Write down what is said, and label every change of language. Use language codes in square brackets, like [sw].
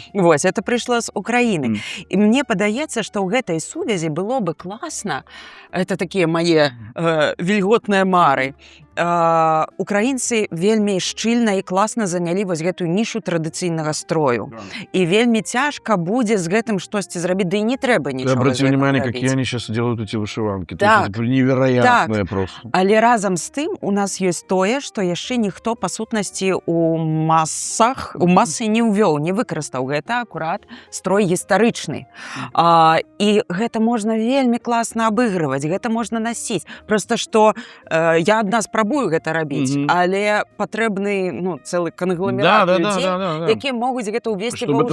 [be] Вось, это прыйшло з Украіны. І мне падаецца, што ў гэтай сувязі было бы класна, это такія мае вільготныя мары, украінцы вельмі шчыльна і класна занялі вось гэтую нішу традыцыйнага строю. І вельмі цяжка будзе з гэтым штосьці зрабіць, да і не трэба нічога. [ru] Обратите внимание, какие они сейчас делают эти вышиванки. Так, это невероятное просто. [be] Але разам з тым у нас ёсць тое, што яшчэ ніхто па сутнасці у масы не ўвёў, не выкарыстаў. Гэта акурат строй гістарычны. І гэта можна вельмі класна абыгрываць, гэта можна насіць. Просто што я адна спрабую гэта рабіць, але патрэбны цэлы кангломерат людзей, якія могуць гэта ўвесці ва ўжытак.